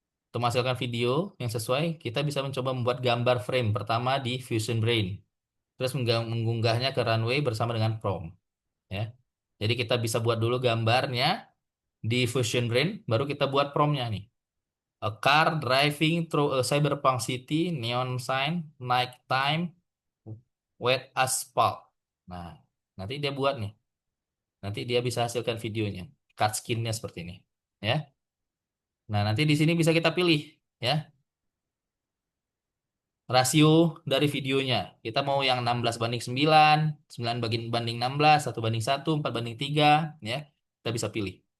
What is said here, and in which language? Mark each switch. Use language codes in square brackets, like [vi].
[id] Untuk menghasilkan video yang sesuai, kita bisa mencoba membuat gambar frame pertama di Fusion Brain, terus mengunggahnya ke Runway bersama dengan prompt, ya. Jadi kita bisa buat dulu gambarnya di Fusion Brain, baru kita buat promptnya nih. [en] A car driving through a cyberpunk city, neon sign, night time, wet asphalt. [id] Nah, nanti dia buat nih. Nanti dia bisa hasilkan videonya. Cut skinnya seperti ini. Ya. Nah, nanti di sini bisa kita pilih. Ya. Rasio dari videonya. Kita mau yang 16:9, 9 banding 16, 1:1, 4:3. Ya. Kita bisa pilih.